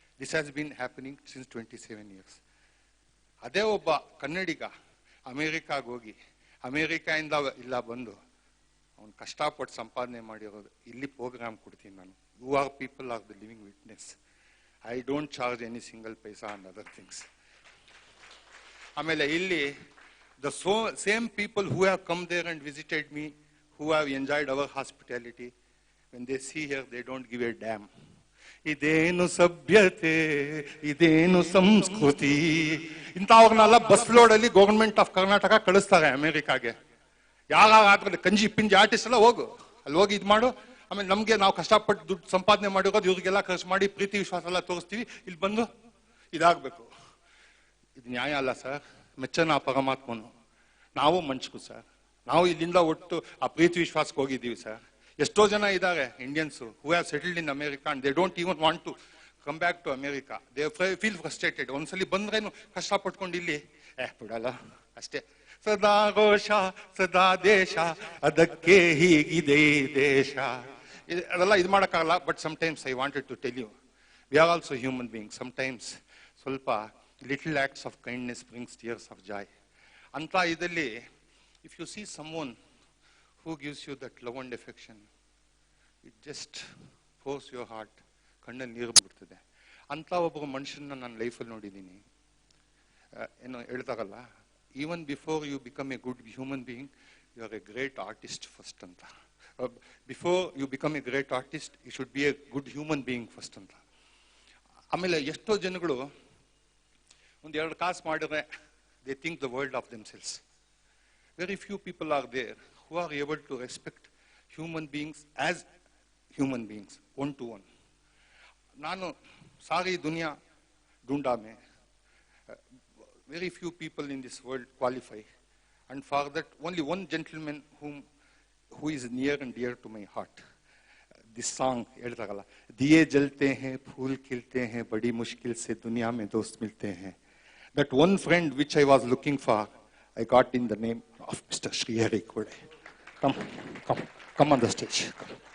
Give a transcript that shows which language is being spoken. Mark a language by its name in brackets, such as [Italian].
[English] This has been happening since 27 years. [Kannada] ಅದೇ ಒಬ್ಬ ಕನ್ನಡಿಗ ಅಮೇರಿಕಾಗೆ ಹೋಗಿ ಅಮೇರಿಕಾಯಿಂದ ಇಲ್ಲ ಬಂದು ಅವ್ನು ಕಷ್ಟಪಟ್ಟು ಸಂಪಾದನೆ ಮಾಡಿರೋದು ಇಲ್ಲಿ ಪ್ರೋಗ್ರಾಮ್ ಕೊಡ್ತೀನಿ ನಾನು. [English] You are people are the living witness. I don't charge any single paisa and other things. [Kannada] ಆಮೇಲೆ ಇಲ್ಲಿ [English] The same people who have come there and visited me, who have enjoyed our hospitality, when they see here, they don't give a damn. [Kannada] ಇದೇನು ಸಭ್ಯತೆ, ಇದೇನು ಸಂಸ್ಕೃತಿ. ಇಂಥವ್ರನ್ನೆಲ್ಲ bus ಲೋಡಲ್ಲಿ government of Karnataka ಕಳಿಸ್ತಾರೆ ಅಮೆರಿಕಾಗೆ. ಯಾರಾದ್ರೂ ಕಂಜಿ ಪಿಂಜಿ artist ಎಲ್ಲ ಹೋಗು, ಅಲ್ಲಿ ಹೋಗಿ ಇದು ಮಾಡು. ಆಮೇಲೆ ನಮಗೆ ನಾವು ಕಷ್ಟಪಟ್ಟು ದುಡ್ಡು ಸಂಪಾದನೆ ಮಾಡಿರೋದು ಇವ್ರಿಗೆಲ್ಲ ಖರ್ಚು ಮಾಡಿ ಪ್ರೀತಿ ವಿಶ್ವಾಸ ಎಲ್ಲ ತೋರಿಸ್ತೀವಿ, ಇಲ್ಲಿ ಬಂದು ಇದಾಗಬೇಕು. ಇದು ನ್ಯಾಯ ಅಲ್ಲ ಸರ್. ಮೆಚ್ಚನ ಆ ಪರಮಾತ್ಮನು. ನಾವು ಮನುಷ್ಯರು ಸರ್. ನಾವು ಇಲ್ಲಿಂದ ಒಟ್ಟು ಆ ಪ್ರೀತಿ ವಿಶ್ವಾಸಕ್ಕೆ ಹೋಗಿದ್ದೀವಿ ಸರ್. ಎಷ್ಟೋ ಜನ ಇದ್ದಾರೆ [English] Indians who have settled in America and they don't even want to come back to America. They feel frustrated. [Kannada] ಒಂದ್ಸಲಿ ಬಂದ್ರೇನು ಕಷ್ಟಪಟ್ಕೊಂಡು ಇಲ್ಲಿ ಬಿಡಲ್ಲ ಅಷ್ಟೇ. ಸದಾ ಘೋಷ ಸದಾ ದೇಶ, ಅದಕ್ಕೆ ಹೀಗಿದೆ ದೇಶ. ಅದೆಲ್ಲ ಇದು ಮಾಡೋಕ್ಕಾಗಲ್ಲ. [English] But sometimes I wanted to tell you, we are also human being. Sometimes ಸ್ವಲ್ಪ little acts of kindness brings tears of joy [Kannada] ಅಂತ ಇದಲ್ಲಿ. [English] If you see someone who gives you that love and affection, it just pours your heart. [Kannada] ಕಣ್ಣಲ್ಲಿ ನೀರು ಬಿಡ್ತದೆ. ಅಂತ ಒಬ್ಬರು ಮನುಷ್ಯನ ನನ್ನ ಲೈಫಲ್ಲಿ ನೋಡಿದ್ದೀನಿ. ಏನೋ ಹೇಳ್ತಾರಲ್ಲ, [English] Even before you become a good human being, you are a great artist first ಅಂತ. Before you become a great artist, you should be a good human being first ಅಂತ. [Kannada] ಆಮೇಲೆ ಎಷ್ಟೋ ಜನಗಳು ಒಂದೆರಡು ಕಾಸು ಮಾಡಿದ್ರೆ [English] They think the world of themselves. Very few people are there who are able to respect human beings as human beings, one to one. Nanu sari dunya dunda mein, very few people in this world qualify, and for that only one gentleman who is near and dear to my heart. This song [Kannada] ಹೇಳ್ತಾರಲ್ಲ, [Hindi] दिए जलते हैं फूल खिलते हैं, बड़ी मुश्किल से दुनिया में दोस्त मिलते हैं. [English] That one friend which I was looking for, I got in the name of Mr. Sri Hari Kode. Come on the stage. Come.